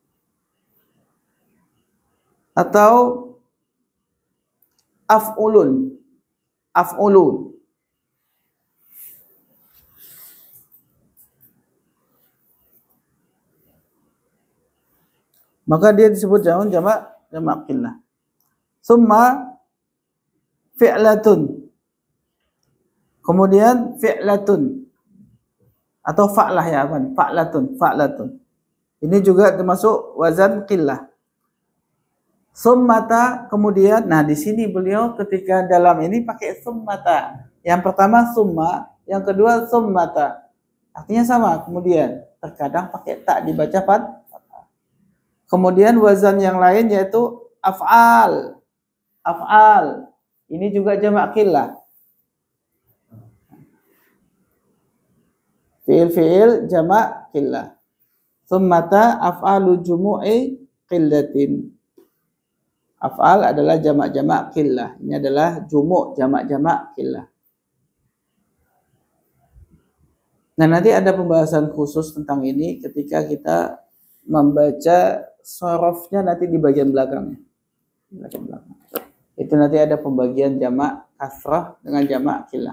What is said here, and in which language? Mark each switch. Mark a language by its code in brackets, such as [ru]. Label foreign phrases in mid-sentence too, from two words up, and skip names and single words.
[id] Atau af'ulun. Af'ulun. Maka dia disebut jamak kilah. [ar] ثم فعلة. [id] Kemudian fi'latun atau fa'lah ya kan? Fa'latun. Ini juga termasuk wazan qillah. Summata, kemudian, nah di sini beliau ketika dalam ini pakai summata. Yang pertama summa, yang kedua summata. Artinya sama. Kemudian terkadang pakai tak dibaca fathah. Kemudian wazan yang lain yaitu af'al. Af'al. Ini juga jamak qillah. Fi'il jamak qillah. [ar] ثمت أفعال جموع قلة. [id] Af'al adalah jamak-jamak qillah. Ini adalah jumu' jamak-jamak qillah. Nah, nanti ada pembahasan khusus tentang ini ketika kita membaca sorofnya nanti di bagian belakangnya. Itu nanti ada pembagian jamak kasrah dengan jamak qillah.